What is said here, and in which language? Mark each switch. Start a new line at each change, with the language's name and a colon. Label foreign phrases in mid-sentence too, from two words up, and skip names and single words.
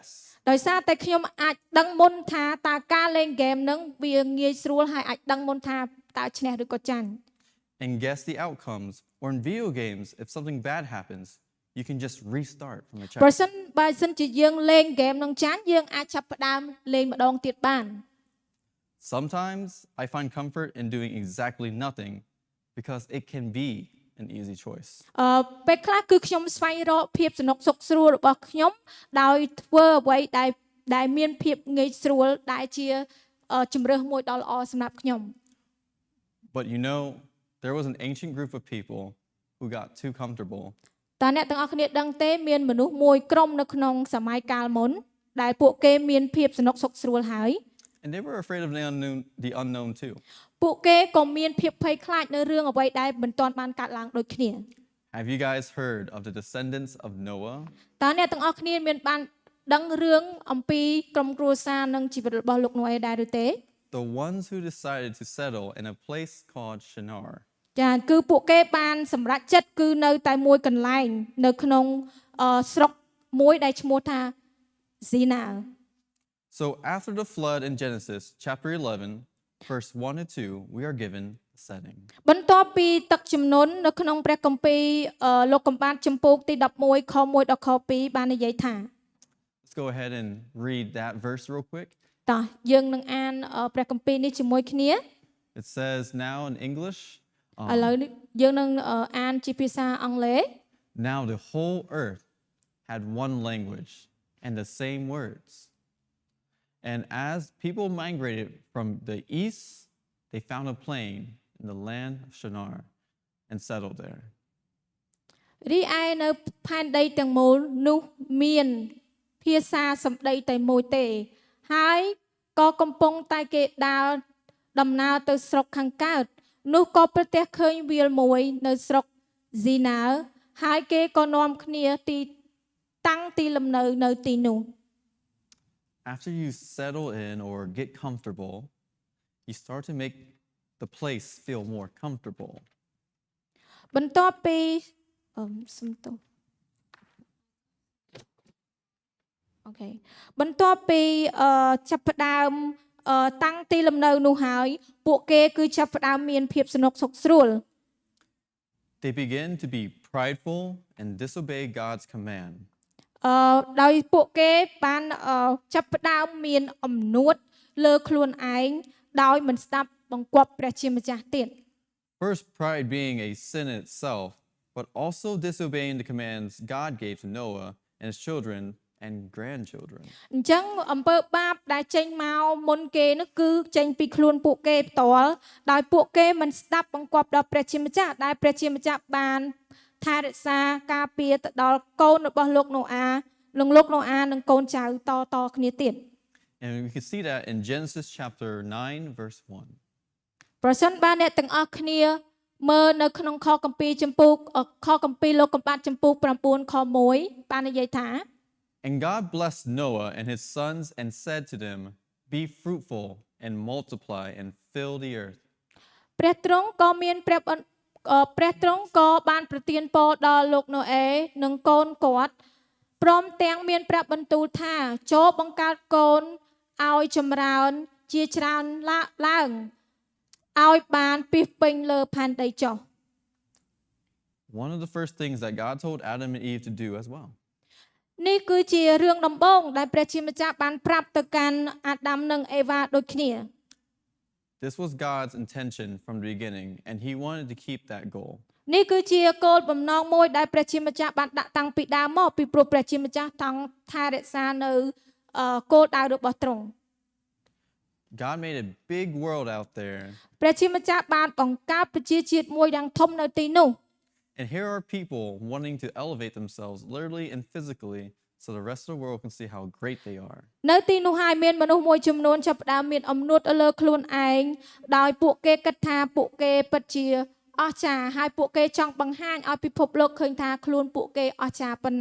Khmer: ដោយសារតែខ្ញុំអាចដឹងមុនថាតើការលេងហ្គេមហ្នឹងវាងាយស្រួលហើយអាចដឹងមុនថាតើឈ្នះឬក៏ចាញ់
English: And guess the outcomes. Or in video games, if something bad happens, you can just restart from a
Khmer: បើ
English: chapter.
Khmer: សិនជាយើងលេងហ្គេមនឹងចាញ់យើងអាចចាប់ផ្ដើមលេងម្ដងទៀតបាន
English: Sometimes I find comfort in doing exactly nothing because it can be an easy choice.
Khmer: ពេលខ្លះគឺខ្ញុំស្វែងរកភាពសនុកសុខស្រួលរបស់ខ្ញុំដោយធ្វើអ្វីដែលមានភាពងាយស្រួលដែលជាជំរើសមួយដ៏ល្អសម្រាប់ខ្ញុំ
English: But you know, there was an ancient group of people who got too comfortable.
Khmer: តើអ្នកទាំងអស់គ្នាដឹងទេមានមនុស្សមួយក្រុមនៅក្នុងសម័យកាលមុនដែលពួកគេមានភាពសនុកសុខស្រួលហើយ
English: And they were afraid of the unknown too.
Khmer: ពួកគេក៏មានភាពភ័យខ្លាចនៅរឿងអ្វីដែលមិនទាន់បានកើតឡើងដូចគ្នា
English: Have you guys heard of the descendants of Noah?
Khmer: តើអ្នកទាំងអស់គ្នាមានបានដឹងរឿងអំពីក្រុមគ្រួសារនិងជីវិតរបស់លោកណូអេដែរឬទេ
English: The ones who decided to settle in a place called Shinar.
Khmer: ចាគឺពួកគេបានសម្រេចចិត្តគឺនៅតែមួយកន្លែងនៅក្នុងស្រុកមួយដែលឈ្មោះថា Zina.
English: So after the flood in Genesis chapter 11, verse 1 and 2, we are given the setting.
Khmer: បន្ទាប់ពីទឹកជំនន់នៅក្នុងព្រះគម្ពីរលោកកំបាទចំពោះទី11ខ1ដល់ខ2បាននិយាយថា
English: Let's go ahead and read that verse real quick.
Khmer: តោះយើងនឹងអានព្រះគម្ពីរនេះជាមួយគ្នា
English: It says now in English,
Khmer: ឥឡូវនេះយើងនឹងអានជាភាសាអង់គ្លេស
English: now the whole earth had one language and the same words. And as people migrated from the east, they found a plain in the land of Shinar and settled there.
Khmer: រីឯនៅផែនដីទាំងមូលនោះមានភាសាសម្ដីតែមួយទេហើយក៏កំពុងតែគេដើរដំណើរទៅស្រុកខាងកើតនោះក៏ប្រទះឃើញវាលមួយនៅស្រុកស៊ីណាហើយគេក៏នាំគ្នាតាំងទីលំនៅនៅទីនោះ
English: After you settle in or get comfortable, you start to make the place feel more comfortable.
Khmer: បន្ទាប់ពីសំទោសអូខេបន្ទាប់ពីចាប់ផ្ដើមតាំងទីលំនៅនោះហើយពួកគេគឺចាប់ផ្ដើមមានភាពស្នុកសុខស្រួល
English: They begin to be prideful and disobey God's command.
Khmer: ដោយពួកគេបានចាប់ផ្ដើមមានអំនួតលើខ្លួនឯងដោយមិនស្ដាប់បង្គាប់ព្រះជាម្ចាស់ទៀត
English: First, pride being a sin in itself, but also disobeying the commands God gave to Noah and his children and grandchildren.
Khmer: អញ្ចឹងអំពើបាបដែលចេញមកមុនគេនោះគឺចេញពីខ្លួនពួកគេផ្ទាល់ដោយពួកគេមិនស្ដាប់បង្គាប់ដល់ព្រះជាម្ចាស់ដែលព្រះជាម្ចាស់បានថែរក្សាការពារទៅដល់កូនរបស់លោកណូអានិងកូនចៅតគ្នាទៀត
English: And we can see that in Genesis chapter 9, verse 1.
Khmer: ប្រសិនបើអ្នកទាំងអស់គ្នាមើលនៅក្នុងខគម្ពីរចំពោះខគម្ពីរលោកកំបាត់ចំពោះ9ខ1បាននិយាយថា
English: And God blessed Noah and his sons and said to them, Be fruitful and multiply and fill the earth.
Khmer: ព្រះទ្រង់ក៏បានប្រទានពរដល់លោកណូអេនិងកូនគាត់ព្រមទាំងមានព្រះបន្ទូលថាចូលបង្កើតកូនឲ្យចម្រើនជាច្រើនឡើងឲ្យបានពីពេញលើផែនដីចុះ
English: One of the first things that God told Adam and Eve to do as well.
Khmer: នេះគឺជារឿងដំបូងដែលព្រះជាម្ចាស់បានប្រាប់ទៅកាន់អាដាមនិងអេវ៉ាដូចគ្នា
English: This was God's intention from the beginning, and he wanted to keep that goal.
Khmer: នេះគឺជាគោលបំណងមួយដែលព្រះជាម្ចាស់បានដាក់តាំងពីដើមមកពីព្រោះព្រះជាម្ចាស់ថែរក្សានៅគោលដៅរបស់ទ្រង់
English: God made a big world out there.
Khmer: ព្រះជាម្ចាស់បានបង្កើតប្រជាជាតិមួយយ៉ាងធំនៅទីនោះ
English: And here are people wanting to elevate themselves literally and physically so the rest of the world can see how great they are.
Khmer: នៅទីនោះហើយមានមនុស្សមួយចំនួនចាប់ផ្ដើមមានអំនួតលើខ្លួនឯងដោយពួកគេគិតថាពួកគេពិតជាអស្ចារ្យហើយពួកគេចង់បង្ហាញឲ្យពិភពលោកឃើញថាខ្លួនពួកគេអស្ចារ្យប៉ុណ្ណា